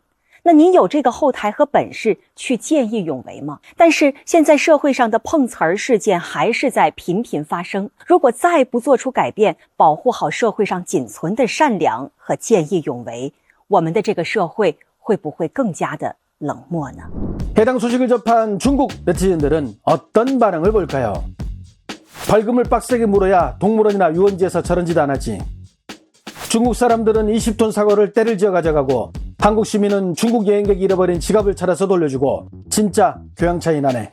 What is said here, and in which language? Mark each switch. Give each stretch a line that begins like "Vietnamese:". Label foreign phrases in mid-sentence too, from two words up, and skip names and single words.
Chinese: 那你有这个后台和本事去见义勇为吗？但是现在社会上的碰瓷儿事件还是在频频发生。如果再不做出改变，保护好社会上仅存的善良和见义勇为，我们的这个社会会不会更加的冷漠呢？
Korean: 해당 소식을 접한 중국 네티즌들은 어떤 반응을 볼까요? 벌금을 빡세게 물어야 동물원이나 유원지에서 저런 짓 안 하지. 중국 사람들은 20톤 사과를 때를 지어 가져가고 한국 시민은 중국 여행객이 잃어버린 지갑을 찾아서 돌려주고 진짜 교양 차이 나네.